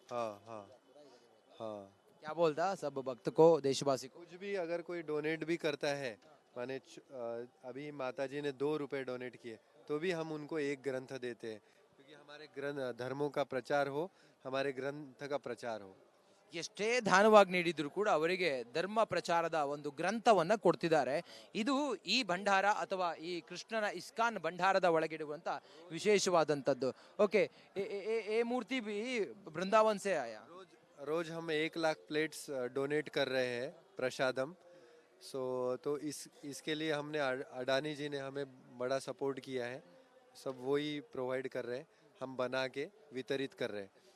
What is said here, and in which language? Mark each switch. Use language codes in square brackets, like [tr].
[hi] हाँ हाँ हाँ क्या बोलता सब भक्त को, देशवासी को? कुछ भी अगर कोई डोनेट भी करता है माने अभी माता जी ने 2 रुपए डोनेट किए तो भी हम उनको 1 ग्रंथ देते हैं क्योंकि हमारे ग्रंथ धर्मों का प्रचार हो हमारे ग्रंथ का प्रचार हो. [kn] ಎಷ್ಟೇ ದಾನವಾಗಿ ನೀಡಿದ್ರು ಕೂಡ ಅವರಿಗೆ ಧರ್ಮ ಪ್ರಚಾರದ ಒಂದು ಗ್ರಂಥವನ್ನ ಕೊಡ್ತಿದ್ದಾರೆ. ಇದು ಈ ಭಂಡಾರ ಅಥವಾ ಈ ಕೃಷ್ಣನ ಇಸ್ಕಾನ್ ಭಂಡಾರದ ಒಳಗಿಡುವಂತ ವಿಶೇಷವಾದಂತದ್ದು. [hi] ಓಕೆ, ए मूर्ति भी वृंदावन से आया. रोज हम 1 लाख प्लेट्स डोनेट कर रहे हैं प्रसादम तो इसके लिए हमने अडानी जी ने हमें बड़ा सपोर्ट किया है. सब वही प्रोवाइड कर रहे हैं हम बना के वितरित कर रहे हैं.